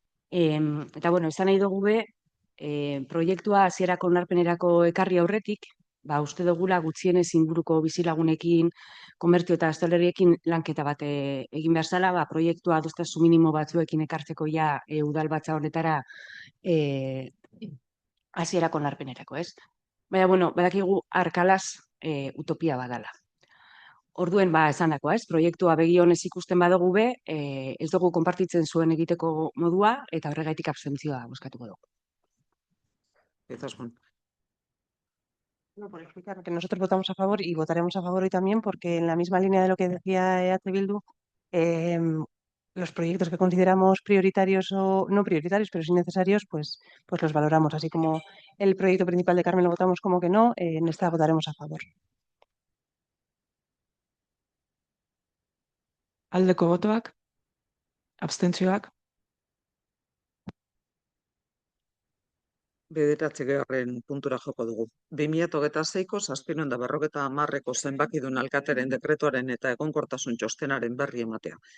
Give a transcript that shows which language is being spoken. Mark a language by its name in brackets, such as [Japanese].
[Basque] Eta esan nahi dugu be, proiektua hasierako onarpenerako ekarri aurretik, uste dugula gutxienez inguruko bizilagunekin, komertzio eta hostalerekin lanketa bat egin behar zela, proiektua adostasun minimo batzuekin ekartzeko udalbatza honetara hasierako onarpenerako, ez? Baina, badakigu Arkalas utopia badala. Orduen, esandakoa, ez? Proiektua begi honez ikusten badugu be, ez dugu konpartitzen zuen egiteko modua, eta horregaitik abstentzioa bozkatuko dugu. Izaskun. [Spanish] Por explicar que nosotros votamos a favor y votaremos a favor hoy también porque en la misma línea de lo que decía EH Bildu, los proyectos que consideramos prioritarios o no prioritarios, pero sí necesarios, pues los valoramos. Así como el proyecto principal de Carmen lo votamos como que no, en esta votaremos a favor. [Basque] Aldeko botoak, abstentzioak, Bederatzigarren puntura joko dugu. 2026ko 750 zenbakidun alkateren dekretuaren eta egonkortasun txostenaren berri ematea.